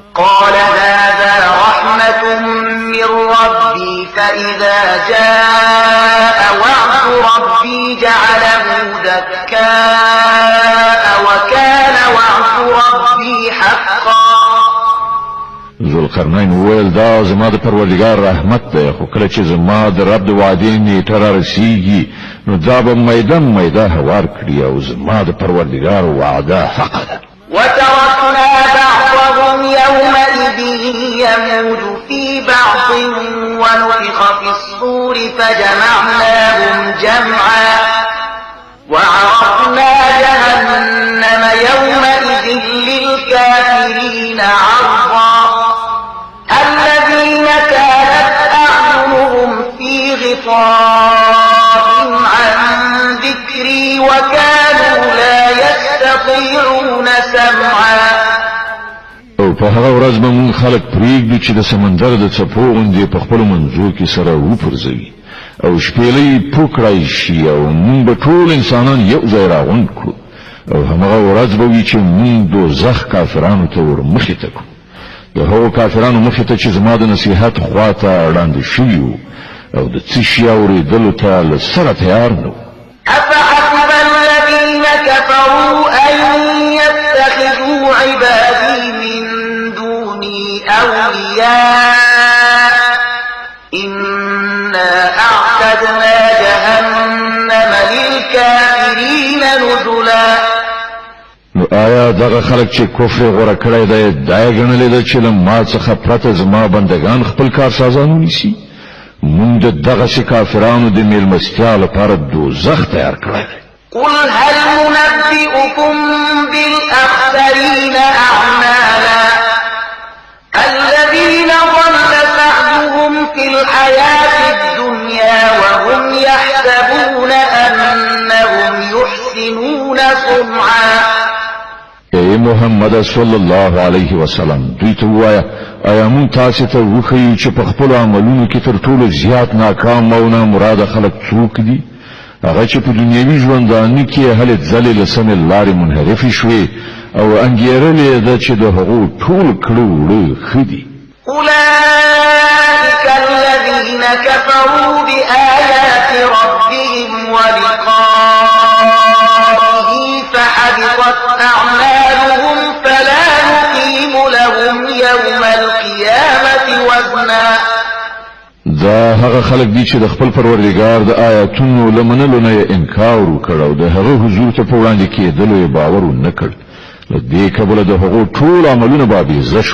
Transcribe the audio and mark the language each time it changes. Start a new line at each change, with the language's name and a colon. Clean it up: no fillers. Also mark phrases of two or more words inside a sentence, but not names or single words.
Arabic: قال هذا رحمة من ربي فإذا جاء وعد ربي جعله دكاء وكان وعد ربي حقا.
Pashto: ذوالقرنین وویل دا زما د پروردګار رحمت دی، خو کله چې زما د رب د وعدې نیټه رارسیږي نو دا به میده هوار کړي او زما د پروردګار وعده حق ده.
Arabic: وتركنا بعضهم يومئذ يموج في بعض ونفخ في الصور فجمعناهم جمعا وعرضنا جهنم يومئذ للكافرين عرضا الذين كانت أعينهم في غطاء عن ذكري وكانوا لا يستطيعون سمعا.
Pashto: او په هغه ورځ به مونږ خلک پرېږدو چې د سمندر د څپو غوندې په خپلو منځو کې سره وپرځوي او شپېلۍ پوکړی شي او مونږ به ټول انسانان یو ځای راغونډ کړو او همغه ورځ به وي چې مونږ دوزخ کافرانو ته ور مخې ته کړو، د هغو کافرانو مخې ته چې زما د نصیحت خوا ته ړانده شوي وو او د څه شي اورېدلو ته له سره تیار نه وو.
Arabic: أفحسب الذين كفروا أن يتخذوا عبادي من دوني أولياء إنا أعتدنا جهنم للكافرين نزلا.
Pashto: نو آیا دغه خلک چې کفر غوړه کړی دی دا یې ګڼلې ده چې له ما څخه پرته زما بندگان خپل کارسازان ونیسي؟ مونږ د دغسې کافرانو د میلمستیا لپاره دوزخ تیار کړی دی.
Arabic: قل هل ننبئكم بالأخسرين أعمالا الذين ضل سعيهم في الحياة الدنيا وهم يحسبون أنهم يحسنون صنعا.
Pashto: ای محمد
Arabic: صلی الله علیه وسلم
Pashto: دوی ته ووایه آیا مونږ تاسې ته وښیو چې په خپلو عملونو کې تر ټولو زیات ناکام او نامراده خلک څوک دي؟ هغه چې په دنیوي ژوندانه کې هلې ځلې له سمې لارې منحرفې شوې او انګېرلې ده چې د هغو ټول کړه وړه ښه دي.
Arabic: أولئك الذين كفروا بآيات ربهم ولقائه فحبطت أعمالهم فلا نقيم لهم يوم القيامة وزنا.
Pashto: دا هغه خلک دي چې د خپل پروردګار د آیاتونو له منلو نه انکار وکړ او د هغه حضور ته په وړاندې کېدلو یې باور ونه کړ، له دې کبله د هغو ټول عملونه به بېځایه شول.